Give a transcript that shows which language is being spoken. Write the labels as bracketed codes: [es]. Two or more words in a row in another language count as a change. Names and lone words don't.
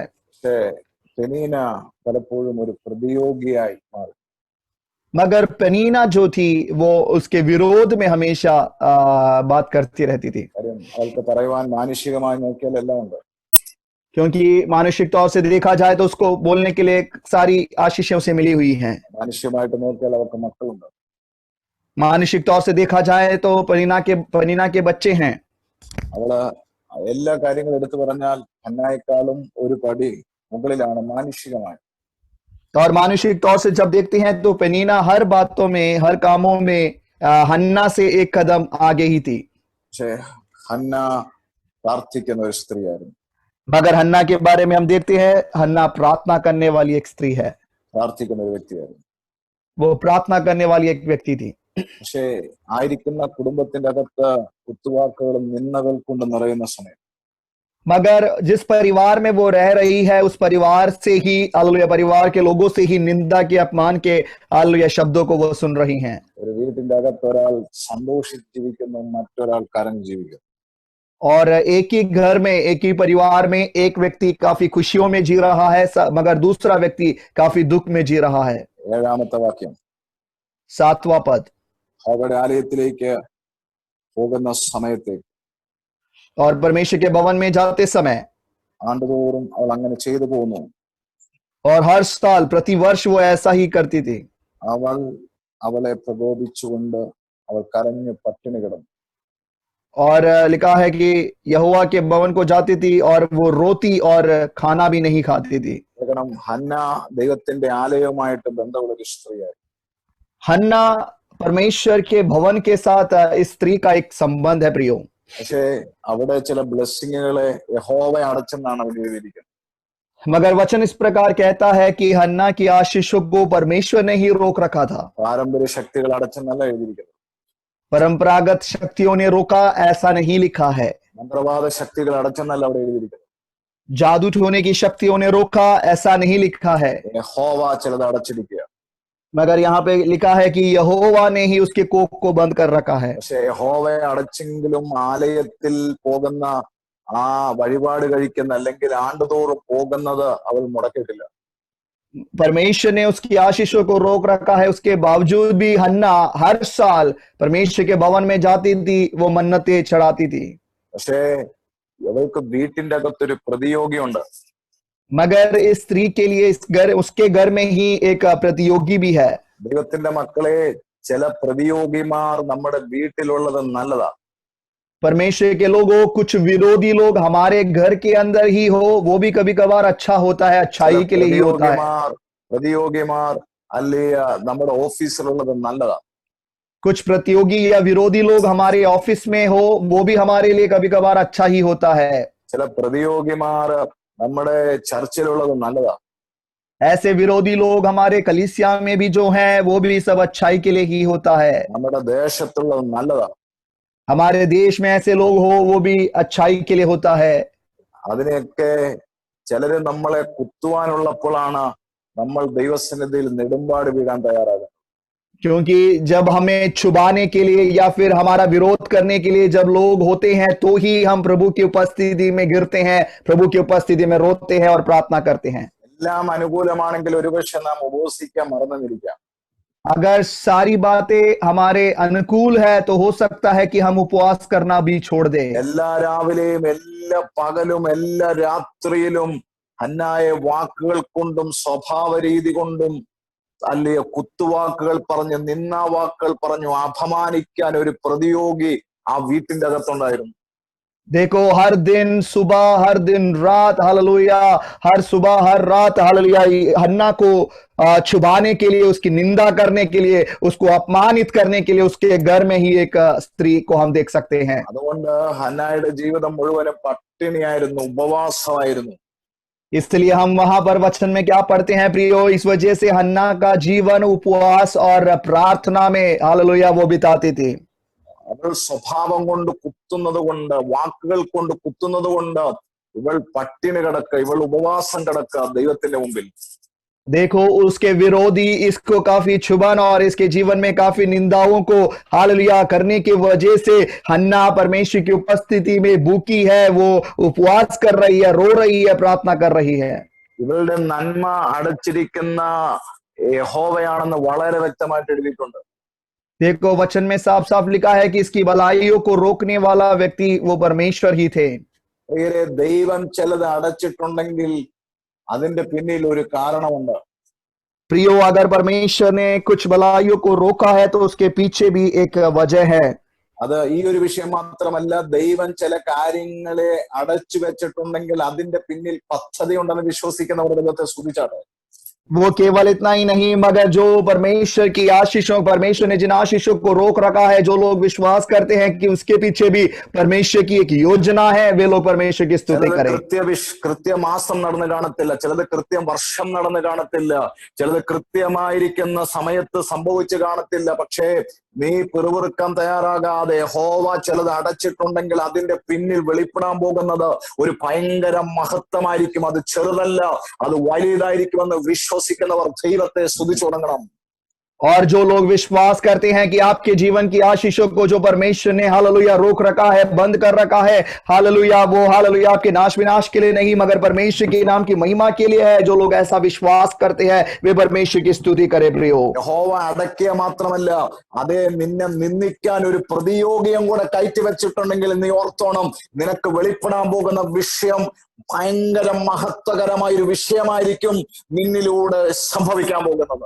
[ml] പക്ഷേ പെനീന പലപ്പോഴും ഒരു പ്രതിയോഗിയായി മാറി. [hi] मगर पेनीना जो थी वो उसके विरोध में हमेशा बात करती रहती थी, [ml] കാര്യം അവൾക്ക് പറയുവാൻ മാനുഷികമായി നോക്കിയാൽ എല്ലാം ഉണ്ട്. [hi] क्योंकि मानसिक तौर से देखा जाए तो उसको बोलने के लिए सारी आशीषें उसे मिली हुई हैं। [ml] മാനുഷികമായിട്ട് നോക്കിയാൽ അവർക്ക് മക്കളുണ്ട്. [hi] मानसिक तौर से देखा जाए तो पनीना के बच्चे हैं। [ml] അവള് എല്ലാ കാര്യങ്ങളും എടുത്തു പറഞ്ഞാൽ ഹന്നായെക്കാളും ഒരു പടി മുകളിലാണ് മാനുഷികമായി. [hi] और मानसिक तौर से जब देखते हैं तो पेनीना हर बातों में, हर कामों में हन्ना से एक कदम आगे ही थी। [ml] പക്ഷേ ഹന്ന പ്രാർത്ഥിക്കുന്ന ഒരു സ്ത്രീയായിരുന്നു. [hi] मगर हन्ना के बारे में हम देखते हैं, हन्ना प्रार्थना करने वाली एक स्त्री है, [ml] പ്രാർത്ഥിക്കുന്ന ഒരു വ്യക്തിയായിരുന്നു. [hi] वो प्रार्थना करने वाली एक व्यक्ति थी। [ml] പക്ഷേ ആയിരിക്കുന്ന കുടുംബത്തിന്റെ അകത്ത് കുത്തുവാക്കുകളും നിന്ദകൾ കൊണ്ട് നിറയുന്ന സമയം [hi] मगर जिस परिवार में वो रह रही है उस परिवार से ही हालेलुया, परिवार के लोगों से ही निंदा के, अपमान के हालेलुया शब्दों को वो सुन रही हैं। [ml] ഒരു വീട്ടിന്റെ അകത്ത് ഒരാൾ സന്തോഷിച്ച് ജീവിക്കുന്നു, മറ്റൊരാൾ കരഞ്ഞ് ജീവിക്കുന്നു. [hi] और एक ही घर में, एक ही परिवार में एक व्यक्ति काफी खुशियों में जी रहा है, मगर दूसरा व्यक्ति काफी दुख में जी रहा है। [ml] 7ാമത്തെ വാക്യം, [hi] 7वां पद, [ml] അവരുടെ ആലയത്തിലേക്ക് പോകുന്ന സമയത്തേക്ക് [hi] और परमेश्वर के भवन में जाते समय [ml] ആണ്ടുതോറും അവൾ അങ്ങനെ ചെയ്തു പോകുന്നു. [hi] और हर साल प्रतिवर्ष वो ऐसा ही करती थी। [ml] അവളെ പ്രകോപിച്ചുകൊണ്ട് അവൾ കരഞ്ഞ് പട്ടിണി കിടന്നു. [hi] और लिखा है कि यहोवा के भवन को जाती थी और वो रोती और खाना भी नहीं खाती थी। [ml] കാരണം ഹന്ന ദൈവത്തിന്റെ ആലയവുമായിട്ട് ബന്ധമുള്ള ഒരു സ്ത്രീയായി. [hi] हन्ना परमेश्वर के भवन के साथ इस स्त्री का एक संबंध है प्रियो। [ml] പക്ഷേ അവിടെ ചില ബ്ലെസ്സിങ്ങുകളെ യഹോവ അടച്ചെന്നാണ് അവിടെ എഴുതിയിരിക്കുന്നത്. [hi] मगर वचन इस प्रकार कहता है कि हन्ना की आशीषों को परमेश्वर ने ही रोक रखा था। [ml] പാരമ്പര്യ ശക്തികൾ അടച്ചെന്നല്ല എഴുതിയിരിക്കുന്നത്. [hi] परंपरागत शक्तियों ने रोका ऐसा नहीं लिखा है। [ml] മന്ത്രവാദ ശക്തികൾ അടച്ചെന്നല്ല അവിടെ എഴുതിയിരിക്കുന്നത്. [hi] जादू टोने की शक्तियों ने रोका ऐसा नहीं लिखा है। [ml] യഹോവ ചിലത് അടച്ചിരിക്കുക. [hi] मगर यहाँ पे लिखा है कि यहोवा ने ही उसके कोख को बंद कर रखा है। [ml] പക്ഷെ യഹോവയെ അടച്ചെങ്കിലും ആലയത്തിൽ പോകുന്ന ആ വഴിപാട് കഴിക്കുന്ന അല്ലെങ്കിൽ ആണ്ടുതോറും പോകുന്നത് അവൾ മുടക്കിയിട്ടില്ല. [hi] परमेश्वर ने उसकी आशीषों को रोक रखा है, उसके बावजूद भी हन्ना हर साल परमेश्वर के भवन में जाती थी, वो मन्नतें चढ़ाती थी। [ml] പക്ഷേ ഇവൾക്ക് വീട്ടിന്റെ അകത്തൊരു പ്രതിയോഗിയുണ്ട്. [hi] मगर इस स्त्री के लिए इस घर, उसके घर में ही एक प्रतियोगी भी है। [ml] ദൈവത്തിന്റെ മക്കളെ, ചില പ്രതിയോഗിമാർ നമ്മുടെ വീട്ടിലുള്ളത് നല്ലതാ. [hi] परमेश्वर के लोगों, कुछ विरोधी लोग हमारे घर के अंदर ही हो, वो भी कभी कभार अच्छा होता है, अच्छाई के लिए ही होता है। [ml] പ്രതിയോഗിമാർ അല്ലെ നമ്മുടെ ഓഫീസിലുള്ളത് നല്ലതാ. [hi] कुछ प्रतियोगी या विरोधी लोग हमारे ऑफिस में हो, वो भी हमारे लिए कभी कभार अच्छा ही होता है। [ml] ചില പ്രതിയോഗിമാർ നമ്മുടെ ചർച്ചിലുള്ളത് നല്ലതാ. [hi] ऐसे विरोधी लोग हमारे कलीसिया में भी जो हैं, वो भी सब अच्छाई के लिए ही होता है। [ml] നമ്മുടെ ദേശത്തുള്ളത് നല്ലതാ. [hi] हमारे देश में ऐसे लोग हो, वो भी अच्छाई के लिए होता है। [ml] അതിനെയൊക്കെ ചിലര് നമ്മളെ കുത്തുവാനുള്ളപ്പോഴാണ് നമ്മൾ ദൈവസന്നിധിയിൽ നെടുമ്പാട് വീഴാൻ തയ്യാറാകുന്നത്. [hi] क्योंकि जब हमें छुपाने के लिए या फिर हमारा विरोध करने के लिए जब लोग होते हैं, तो ही हम प्रभु की उपस्थिति में गिरते हैं, प्रभु की उपस्थिति में रोते हैं और प्रार्थना करते हैं। [ml] എല്ലാം അനുകൂലമാണെങ്കിൽ ഒരുപക്ഷെ നാം ഉപവസിക്കാൻ മറന്നിരിക്കാം. [hi] अगर सारी बातें हमारे अनुकूल है तो हो सकता है कि हम उपवास करना भी छोड़ दें। [ml] എല്ലാ രാവിലെയും എല്ലാ പകലും എല്ലാ രാത്രിയിലും ഹന്നായെ വാക്കുകൾ കൊണ്ടും സ്വഭാവ രീതി കൊണ്ടും അല്ലയോ കുത്തുവാക്കുകൾ പറഞ്ഞ് നിന്നാവാക്കുകൾ പറഞ്ഞു അപമാനിക്കാൻ ഒരു പ്രതിയോഗി ആ വീട്ടിന്റെ അകത്തുണ്ടായിരുന്നു. [hi] देखो, हर दिन सुबह, हर दिन रात, हालेलुया, हर सुबह हर रात, हालेलुया, हन्ना को छुपाने के लिए, उसकी निंदा करने के लिए, उसको अपमानित करने के लिए उसके घर में ही एक स्त्री को हम देख सकते हैं। [ml] അതുകൊണ്ട് ഹന്നായുടെ ജീവിതം മുഴുവനും പട്ടിണിയായിരുന്നു, ഉപവാസമായിരുന്നു. [hi] इसलिए हम वहां पर वचन में क्या पढ़ते हैं प्रियो, इस वजह से हन्ना का जीवन उपवास और प्रार्थना में हालेलुया वो बिताती थी। [ml] അവൾ സ്വഭാവം കൊണ്ട് കുത്തുന്നത് കൊണ്ട്, വാക്കുകൾ കൊണ്ട് കുത്തുന്നത് കൊണ്ട് ഇവൾ പട്ടിണി കിടക്ക, ഇവൾ ഉപവാസം കിടക്ക ദൈവത്തിന്റെ മുമ്പിൽ. [hi] देखो उसके विरोधी इसको काफी छुबन और इसके जीवन में काफी निंदाओं को हालेलुया करने की वजह से हन्ना परमेश्वर की उपस्थिति में भूखी है, वो उपवास कर रही है, रो रही है, प्रार्थना कर रही है। [ml] ഇവളുടെ നന്മ അടച്ചിരിക്കുന്ന യഹോവയാണെന്ന് വളരെ വ്യക്തമായിട്ട് എഴുതിയിട്ടുണ്ട്. [hi] देखो वचन में साफ साफ लिखा है कि इसकी भलाइयों को रोकने वाला व्यक्ति वो परमेश्वर ही थे। [ml] ദൈവം ചിലത് അടച്ചിട്ടുണ്ടെങ്കിൽ അതിന്റെ പിന്നിൽ ഒരു കാരണമുണ്ട്. [hi] प्रियो अगर परमेश्वर ने कुछ भलाइयों को रोका है तो उसके पीछे भी एक वजह है। [ml] അത് ഈ ഒരു വിഷയം മാത്രമല്ല, ദൈവം ചില കാര്യങ്ങളെ അടച്ചു വെച്ചിട്ടുണ്ടെങ്കിൽ അതിന്റെ പിന്നിൽ പദ്ധതി ഉണ്ടെന്ന് വിശ്വസിക്കുന്നവർ ദൈവത്തെ സ്തുതിച്ചാട്ടെ. [hi] वो केवल इतना ही नहीं, मगर जो परमेश्वर की आशीषों, परमेश्वर ने जिन आशीषों को रोक रखा है, जो लोग विश्वास करते हैं कि उसके पीछे भी परमेश्वर की एक योजना है, वे लोग परमेश्वर की स्तुति करें। [ml] കൃത്യമാസം നടന്നു കാണത്തില്ല, ചിലത് കൃത്യം വർഷം നടന്നു കാണത്തില്ല, ചിലത് കൃത്യമായിരിക്കുന്ന സമയത്ത് സംഭവിച്ചു കാണത്തില്ല. പക്ഷേ നീ പിറുപിറുക്കാൻ തയ്യാറാകാതെ യഹോവ ചിലത് അടച്ചിട്ടുണ്ടെങ്കിൽ അതിന്റെ പിന്നിൽ വെളിപ്പെടാൻ പോകുന്നത് ഒരു ഭയങ്കര മഹത്വമായിരിക്കും. അത് ചെറുതല്ല, അത് വലിയതായിരിക്കുമെന്ന് വിശ്വസിക്കുന്നവർ ദൈവത്തെ സ്തുതിച്ചു തുടങ്ങണം. [hi] और जो लोग विश्वास करते हैं कि आपके जीवन की आशीषों को जो परमेश्वर ने हालेलुया रोक रखा है, बंद कर रखा है, हालेलुया वो हालेलुया आपके नाश विनाश के लिए नहीं मगर परमेश्वर के नाम की महिमा के लिए है, जो लोग ऐसा विश्वास करते हैं वे परमेश्वर की स्तुति करे। प्रियो [ml] യഹോവ അടക്കിയ മാത്രമല്ല, അതേ നിന്നെ നിന്ദിക്കാൻ ഒരു പ്രതിയോഗിയും കൂടെ കയറ്റി വെച്ചിട്ടുണ്ടെങ്കിൽ നീ ഓർത്തോണം, നിനക്ക് വെളിപ്പെടാൻ പോകുന്ന വിഷയം ഭയങ്കര മഹത്വകരമായ ഒരു വിഷയമായിരിക്കും നിന്നിലൂടെ സംഭവിക്കാൻ പോകുന്നത്.